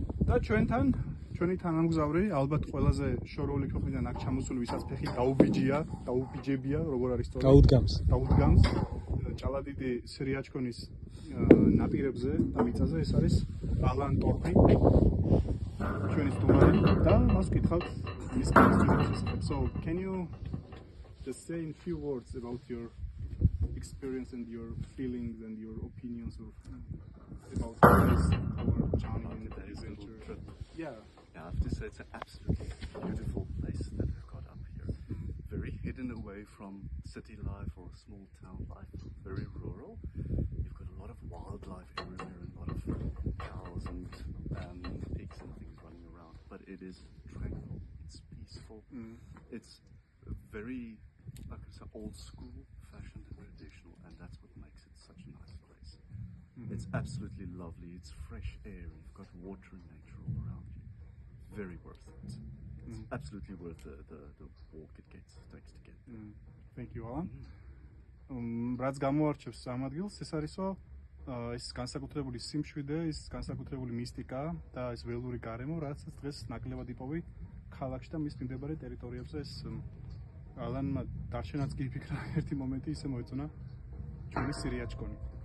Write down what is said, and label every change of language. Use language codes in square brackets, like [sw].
[ka] და ჩვენი თანამგზავრი ალბათ ყველაზე შორეული ქვეყნიდან აქ ჩამოსული ვისაც ფეხი დაუბიჯებია, როგორ არის სწორად? დაუდგამს. ჭალადიდი სრიაჩქონის ნაპირებზე და მიწაზე ეს არის ალან ტორფი. ჩვენი სტუმარი და მას ვკითხავთ მის experiences. [en] So, can you just say in few words about your experience and your feelings and your opinions about this, our journey and the adventure trip? Yeah, I have to say it's an absolutely beautiful place that we've got up here. Very hidden away from city life or small town life, very rural. You've got a lot of wildlife everywhere, a lot of cows and pigs and things running around. But it is tranquil, it's peaceful, it's very, like I said, old school, fashioned and traditional, and that's what makes it such a nice place. It's absolutely lovely, it's fresh air, you've got water and nature all around you. Very worth it. It's absolutely worth the walk it takes to get there. Thank you, Alan. [ka] რაც გამოარჩევს ამ ადგილს, ეს არისო ეს განსაკუთრებული სიმშვიდე, ეს განსაკუთრებული მისტიკა და ეს ველური გარემო, რაც დღეს ნაკლებად იპოვი ქალაქში და მის მიმდებარე ტერიტორიებზე. ეს ალანმა დარჩენაც კი იფიქრა ერთი მომენტი ისე მოეწონა ჩვენი სირიაჩქონი.